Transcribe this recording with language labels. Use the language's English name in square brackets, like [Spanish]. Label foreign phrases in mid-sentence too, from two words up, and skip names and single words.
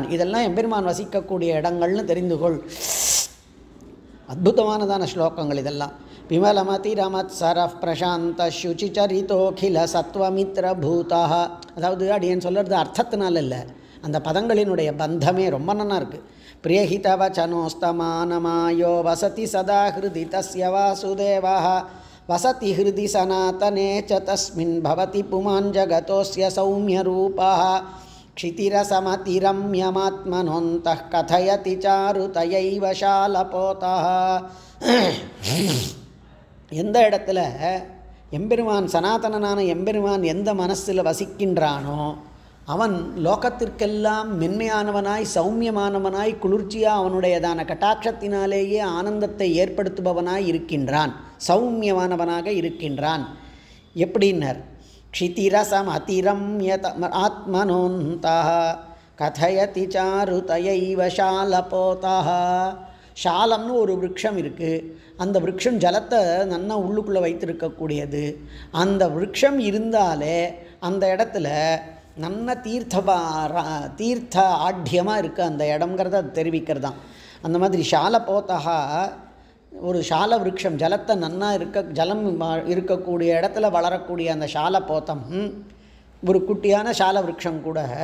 [Tamil] இதெல்லாம் எம்பெருமான் வசிக்கக்கூடிய இடங்கள்னு தெரிந்து கொள். அற்புதமானதான ஸ்லோகங்கள் இதெல்லாம். [Sanskrit] विमलमतिरमत् सरफ् प्रशान्त सुच्चिच्चरितोखिल सत्वमित्र भूता. [Tamil] அதாவது அடியேன் சொல்கிறது அர்த்தத்தினால இல்லை, அந்த பதங்களினுடைய பந்தமே ரொம்ப நல்லா இருக்குது. [Sanskrit] प्रियहितवचनोस्तमानमायो वसति सदा हृदि तस्य वासुदेवः वसति हृदि सनातने च तस्मिन् भवति पुमान् जगतोऽस्य सौम्यरूपः क्षितिरसमतिरम्यमात्मनोऽन्तः कथयति चारुतयैव शालपोतः. [Tamil] எந்த இடத்துல எம்பெருமான் சனாதனனான எம்பெருமான் எந்த மனசில் வசிக்கின்றானோ அவன் லோகத்திற்கெல்லாம் மென்மையானவனாய் சௌமியமானவனாய் குளிர்ச்சியாக அவனுடையதான கட்டாட்சத்தினாலேயே ஆனந்தத்தை ஏற்படுத்துபவனாய் இருக்கின்றான், சௌமியமானவனாக இருக்கின்றான். [Sanskrit] எப்படின்னர் क्षितिरसम अतिरम्यत आत्मनोन्तः कथयति चारुतयैव शालपोतः. [Tamil] ஷாலம்னு ஒரு விருட்சம் இருக்குது. அந்த விருட்சம் ஜலத்தை நன்னா உள்ளுக்குள்ளே வைத்திருக்கக்கூடியது. அந்த விருட்சம் இருந்தாலே அந்த இடத்துல நல்ல தீர்த்த ஆட்யமாக இருக்குது அந்த இடம்ங்கிறத அது தெரிவிக்கிறதான். அந்த மாதிரி ஷாலபோத்தா ஒரு ஷால விருட்சம், ஜலத்தை நன்னா ஜலம் இருக்கக்கூடிய இடத்துல வளரக்கூடிய அந்த ஷாலபோத்தம் ஒரு குட்டியான ஷால விருட்சம் கூட